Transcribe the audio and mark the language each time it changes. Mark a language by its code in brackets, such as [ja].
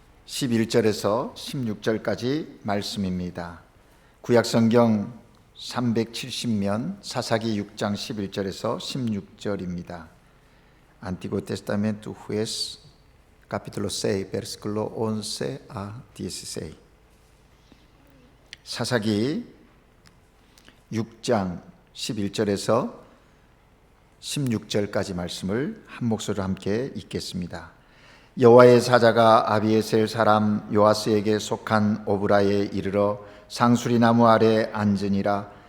[ko] 11절에서 16절까지 말씀입니다. 구약성경 370면 사사기 6장 11절에서 16절입니다. [es] Antiguo Testamento Juez capítulo 6 versículo 11 a 16. [ko] 사사기 6장 11절에서 16절까지 말씀을 한 목소리로 함께 읽겠습니다. 여호와의 사자가 아비에셀 사람 요아스에게 속한 오브라에 이르러 상수리 나무 아래 앉으니라.